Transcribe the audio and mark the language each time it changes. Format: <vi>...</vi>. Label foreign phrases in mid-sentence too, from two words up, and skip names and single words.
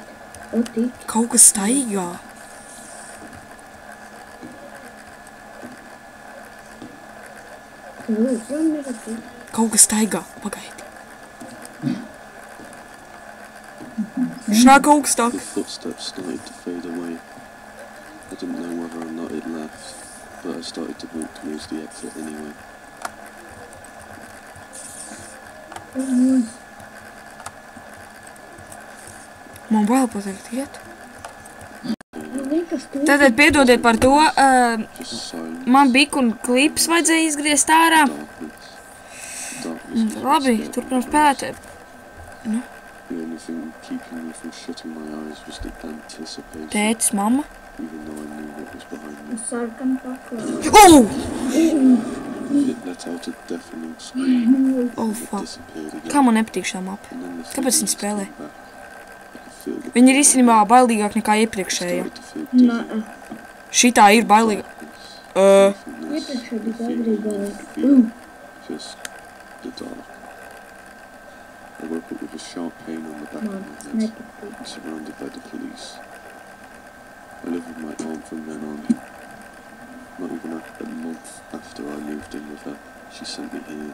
<lv>O, tik. Kaut kas staigā. Tu joprojām nevar tikt. Kaut kas staigā. Pagaidi. Viņš nāk augstāk.</lv> <en>The footsteps started to fade away. I didn't know whether or not it left, but I started to walk towards the exit anyway.</en> <lv>Man bail pateikt iet. Man liekas, Tātad piedodiet par to,</lv> <en>Just silence.</en> <lv>man biku un klips vajadzēja izgriezt ārā.</lv> <en>Darkness. Darkness was</en> <lv>Labi,</lv> <en>scared</en> <lv>turpinām</lv> <en>me.</en> <lv>spēlēt.</lv> <en>The only thing keeping me from shutting my eyes was the anticipation,</en> <lv>Tētis, mamma.</lv> <en>even though I knew what was behind me.</en> <lv>Sarkan paklāju.</lv> <en>Oh! It let out a deafening scream Oh, and it fuck. disappeared again.</en> <lv>Kā man nepatīk šā mapa?</lv> <en>And then the</en> <lv>Kāpēc viņi</lv> <en>feelings</en> <lv>spēlē?</lv> <en>came back. I could feel the</en> <lv>Viņi ir</lv> <en>pain.</en> <lv>īstenībā bailīgāk nekā</lv> <en>I</en> <lv>iepriekšējā.</lv> <en>started to feel dizzy.</en> <lv>Nā, Šitā ir bailīga.</lv> <en>Darkness,</en> <lv>iepriekšējā bija</lv> <en>feeling</en> <lv>agrīgi</lv> <en>of</en> <lv>bailīgi.</lv> <en>fear, just the dark. I woke up with a sharp pain on the back of</en> <lv>Man,</lv> <en>my</en> <lv>tas</lv> <en>head,</en> <lv>nepatīk.</lv> <en>surrounded by the police. I lived with my aunt from then on. Not even a month after I moved in with her, she sent me here.</en>